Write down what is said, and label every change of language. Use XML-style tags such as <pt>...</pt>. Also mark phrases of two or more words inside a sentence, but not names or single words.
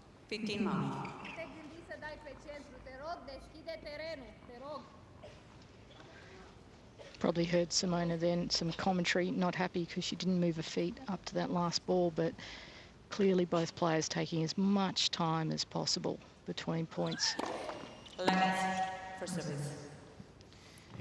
<en>15 love.</en> <ro>Te gândi să dai pe centru, te rog, deschide terenul, te rog.</ro> <en>Probably heard Simona then, some commentary, not happy because she didn't move her feet up to that last ball, but clearly both players taking as much time as possible between points. Left for service. You</en>